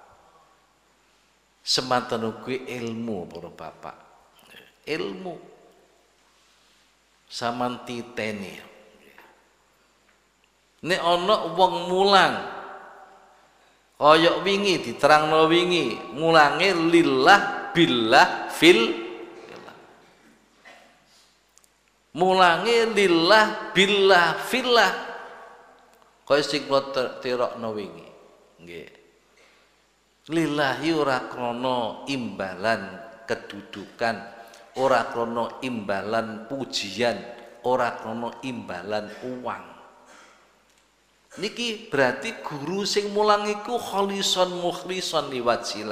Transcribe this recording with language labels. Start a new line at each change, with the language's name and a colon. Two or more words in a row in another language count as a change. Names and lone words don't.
Javanese: Semanten kuwi ilmu para bapak. Ilmu sampean titeni.
Arabic: Nek ana wong mulang kaya wingi diterangno wingi, mulange لله بالله في. Mulange لله بالله في الله.
Javanese: Kaya sing kula tirokno wingi. Nggih. Lillahi ora krana imbalan kedudukan, ora krana imbalan pujian, ora krana imbalan uang.
Arabic: Niki berarti guru sing mulang iku خالصا مخلصا لوجه الله.